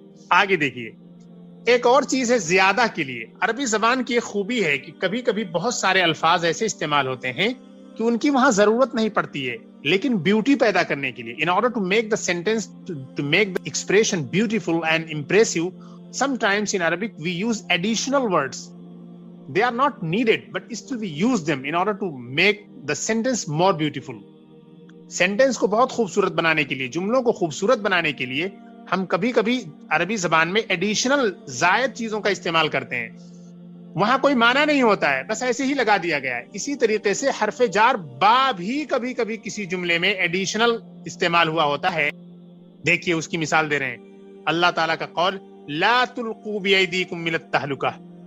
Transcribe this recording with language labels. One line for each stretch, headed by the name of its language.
Urdu: آگے دیکھیے، ایک اور چیز ہے زیادہ کے لیے۔ عربی زبان کی ایک خوبی ہے کہ کبھی کبھی بہت سارے الفاظ ایسے استعمال ہوتے ہیں کہ ان کی وہاں ضرورت نہیں پڑتی ہے، لیکن بیوٹی پیدا کرنے کے لیے،
English: in order to make the sentence, to make the expression beautiful and impressive, sometimes in Arabic we use additional words. They are not needed, but still we use them in order to make the sentence more beautiful.
Urdu: Sentence کو بہت خوبصورت بنانے کے لیے، جملوں کو خوبصورت بنانے کے لیے ہم کبھی کبھی عربی زبان میں ایڈیشنل زائد چیزوں کا استعمال کرتے ہیں۔ وہاں کوئی معنی نہیں ہوتا ہے، بس ایسے ہی لگا دیا گیا ہے۔ اسی طریقے سے حرف جار با بھی کبھی کبھی کسی جملے میں ایڈیشنل استعمال ہوا ہوتا ہے۔ دیکھیے اس کی مثال دے رہے ہیں، اللہ تعالیٰ کا قول
Arabic: لا تلقوا بأیدیکم من التہلکہ،